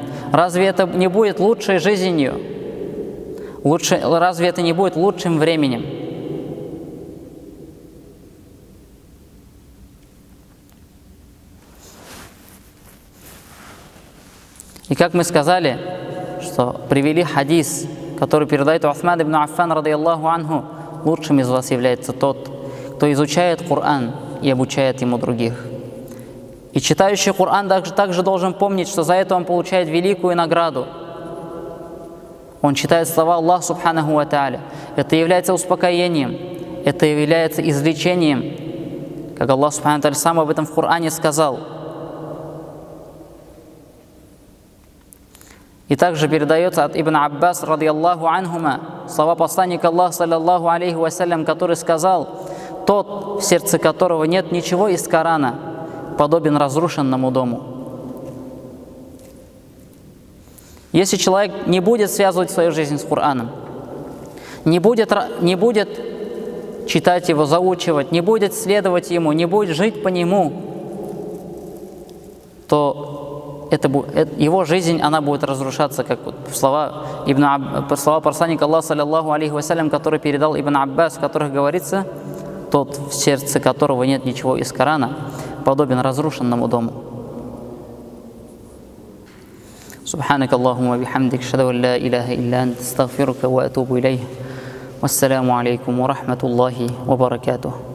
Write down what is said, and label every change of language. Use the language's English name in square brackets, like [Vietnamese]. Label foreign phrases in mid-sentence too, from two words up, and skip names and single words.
[Russian] Разве это не будет лучшей жизнью? Разве это не будет лучшим временем? И как мы сказали, что привели хадис, который передает Усман ибн Аффан, [Arabic] رضي الله عنه, [Russian] лучшим из вас является тот, кто изучает Коран и обучает ему других. И читающий Коран также должен помнить, что за это он получает великую награду. Он читает слова Аллаха [Arabic] سبحانه وتعالى. [Russian] Это является успокоением, это является излечением. Как Аллах [Arabic] سبحانه وتعالى [Russian] сам об этом в Коране сказал. И также передается от Ибн Аббас, [Arabic] رضي الله عنهما, [Russian] слова посланника Аллаха, [Arabic] صلى الله عليه وسلم, [Russian] который сказал: «Тот, в сердце которого нет ничего из Корана, подобен разрушенному дому». Если человек не будет связывать свою жизнь с Кораном, не будет читать его, заучивать, не будет следовать ему, не будет жить по нему, то его жизнь, она будет разрушаться, как слова посланника Аллаха, [Arabic] صلى الله عليه وسلم, [Russian] который передал Ибн Аббас, в которых говорится: «Тот, в сердце которого нет ничего из Корана, подобен разрушенному дому». [Arabic] سبحانك اللهم بحمدك أشهد أن لا إله إلا أنت أستغفرك وأتوب إليك. والسلام عليكم ورحمة الله وبركاته.